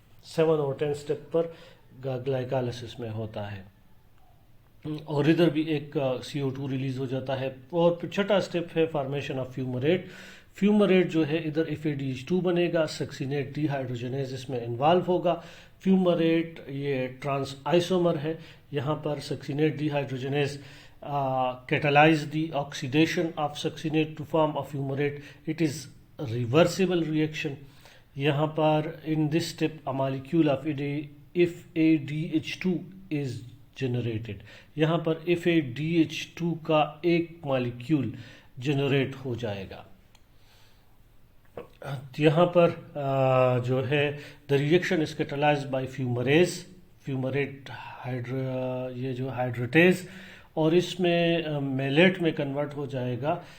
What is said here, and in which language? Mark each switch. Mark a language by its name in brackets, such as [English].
[Urdu] 7 اور 10 سٹیپ پر گلائکالسس میں ہوتا ہے، اور ادھر بھی ایک CO2 ریلیز ہو جاتا ہے. اور پھر چھٹا سٹیپ ہے فارمیشن آف فیومریٹ. فیومریٹ جو ہے ادھر FADH2 بنے گا، سکسینیٹ ڈی ہائیڈروجنیز اس میں انوالو ہوگا. فیومریٹ یہ ٹرانس آئسومر ہے. یہاں پر [English] Succinate dehydrogenase catalyze the oxidation of succinate to form a fumarate. It is a reversible reaction. [Urdu] یہاں پر [English] in this step a molecule of FADH2 is generated. [Urdu] یہاں پر FADH2 کا ایک مالیکیول جنریٹ ہو جائے گا. یہاں پر جو ہے [English] the reaction is catalyzed by fumarate [Urdu] یہ جو ہائیڈریٹیز، اور اس میں میلیٹ میں کنورٹ ہو جائے گا.